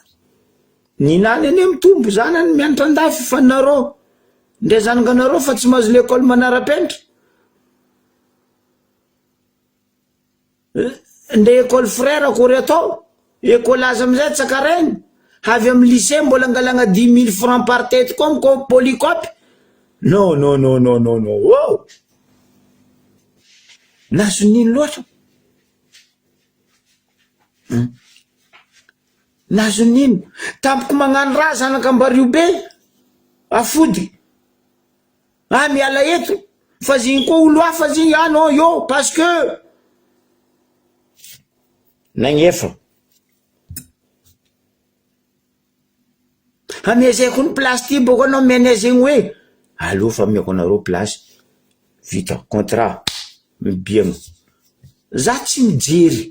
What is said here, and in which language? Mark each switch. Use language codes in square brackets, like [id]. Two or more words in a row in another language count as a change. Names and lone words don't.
[mg] Ny nany ane mitombo zanany mianatra andafy fa nareo. Nde zanaka nareo fa tsy mahazo l'école manara-penitra. Nde [fr] école frère [mg] akory atao. École azy amizay tsakarainy. Avy amin'ny lycée mbola angalagna 10 000 [fr] francs par tête comme polycope. [mg] Non. Oh! Nazo nino loatra? Nazo nino? Tampoko magnano raha zanaka Ambariobe. Afody. Miala eto. Fa ziny koa olo hafa ziny. Non yo. [fr] Parce que [mg] nagnefa. Amezeko ny place ty boko anao mene zegny hoe. Allô fa ameko anareo place. Vita contrat. Mibiagna. Za tsy mijery.